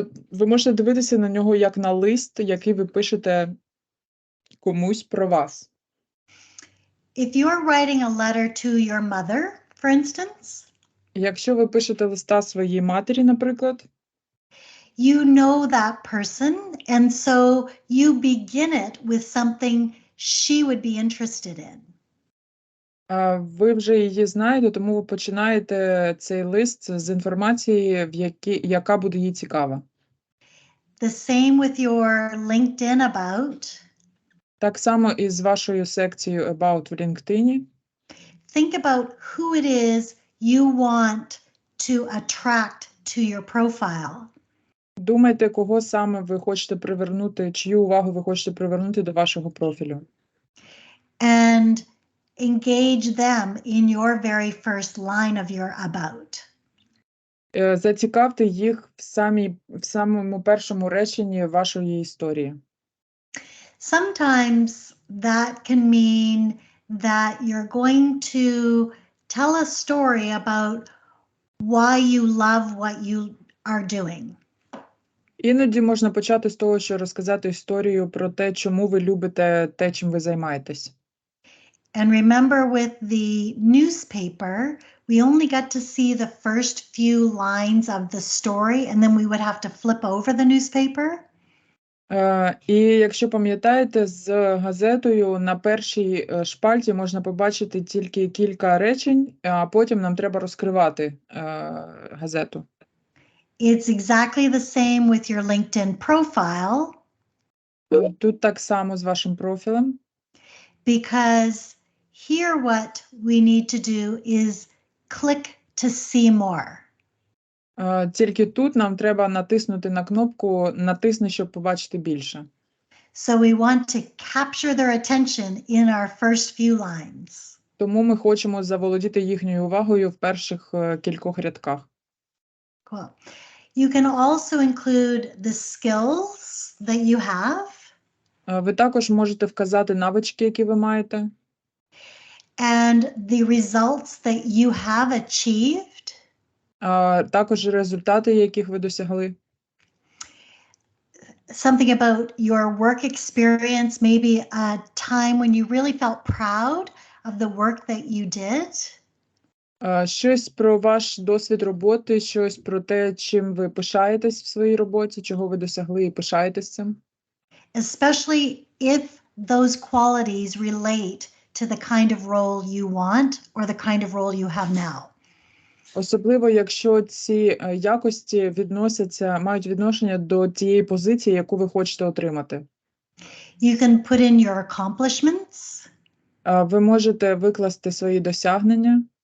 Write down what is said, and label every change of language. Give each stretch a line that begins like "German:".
Ukrainian: Ви можете дивитися на нього як на лист, який ви пишете комусь про вас.
English: If you're writing a letter to your mother, for instance,
Ukrainian: якщо ви пишете листа своїй матері, наприклад,
English: you know that person, and so you begin it with something she would be interested in.
Ukrainian: Ви вже її знаєте, тому ви починаєте цей лист з інформації, яка буде їй цікава.
English: The same with your LinkedIn about.
Ukrainian: Так само і з вашою секцією About в LinkedIn.
English: Think about who it is you want to attract to your profile.
Ukrainian: Думайте, кого саме ви хочете привернути, чию увагу ви хочете привернути до вашого профілю.
English: And engage them in your very first line of your about.
Ukrainian: Зацікавте їх в самому першому реченні вашої історії.
English: Sometimes that can mean that you're going to tell a story about why you love what you are doing.
Ukrainian: Іноді можна почати з того, що розказати історію про те, чому ви любите те, чим ви займаєтесь.
English: And remember, with the newspaper, we only got to see the first few lines of the story, and then we would have to flip over the newspaper.
Ukrainian: І якщо пам'ятаєте, з газетою на першій шпальті можна побачити тільки кілька речень, а потім нам треба розкривати газету.
English: It's exactly the same with your LinkedIn profile.
Ukrainian: Тут так само з вашим профілем.
English: Because here what we need to do is click to see more.
Ukrainian: Тільки тут нам треба натиснути на кнопку «Натисни, щоб побачити більше».
English: So we want to capture their attention in our first few lines.
Ukrainian: Тому ми хочемо заволодіти їхньою увагою в перших кількох рядках.
English: Cool. You can also include the skills that you have.
Ukrainian: Ви також можете вказати навички, які ви маєте.
English: And the results that you have achieved.
Ukrainian: Також результати, яких ви досягли.
English: Something about your work experience, maybe a time when you really felt proud of the work that you did.
Ukrainian: Щось про ваш досвід роботи, щось про те, чим ви пишаєтесь в своїй роботі, чого ви досягли і пишаєтесь цим.
English: Especially if those qualities relate to the kind of role you want or the kind of role you have now.
Ukrainian: Особливо, якщо ці якості мають відношення до тієї позиції, яку ви хочете отримати.
English: You can put in your accomplishments.
Ukrainian: Ви можете викласти свої досягнення.